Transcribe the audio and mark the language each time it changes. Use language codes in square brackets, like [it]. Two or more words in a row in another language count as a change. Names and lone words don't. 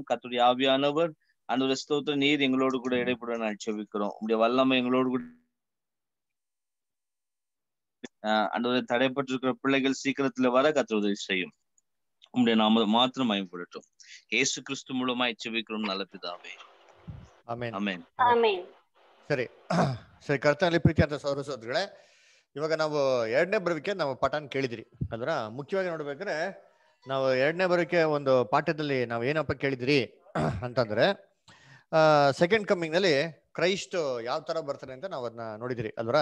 [ta] கர்த்தருடைய ஆவியானவர், ஆண்டவரே ஸ்தோத்திரம், நீர் எங்களோடு கூட இடைப்பட நான் செபிக்கிறோம். உங்களுடைய வல்லமை எங்களோடு கூட ஆண்டவரே தடைப்பட்டிருக்கிற பிள்ளைகள் சீக்கிரத்துல வர கர்த்தர் உதவி செய்யும். உங்களுடைய நாம மாத்திரம் மகிமைப்படட்டும். இயேசு கிறிஸ்து மூலமாய் செபிக்கிறோம் நல்ல பிதாவே, [kn] ಆಮೆನ್. ಆಮೆನ್. ಸರಿ ಸರಿ, ಕರ್ತನಲ್ಲಿ ಪ್ರೀತಿ ಅಂತ ಸಹೋದರ ಸಹೋದರಿಗಳೇ, ಇವಾಗ ನಾವು ಎರಡನೇ ಬರುವಿಕೆ ನಾವು ಪಾಠನ ಕೇಳಿದಿರಿ. ಅದರ ಮುಖ್ಯವಾಗಿ ನೋಡ್ಬೇಕಾದ್ರೆ ನಾವು ಎರಡನೇ ಬರುವಿಕೆ ಒಂದು ಪಾಠದಲ್ಲಿ ನಾವು ಏನಪ್ಪ ಕೇಳಿದಿರಿ ಅಂತಂದ್ರೆ, [en] second coming [kn] ನಲ್ಲಿ ಕ್ರೈಸ್ಟ್ ಯಾವ ತರ ಬರ್ತಾರೆ ಅಂತ ನಾವು ಅದನ್ನ ನೋಡಿದಿರಿ ಅಲ್ವರ.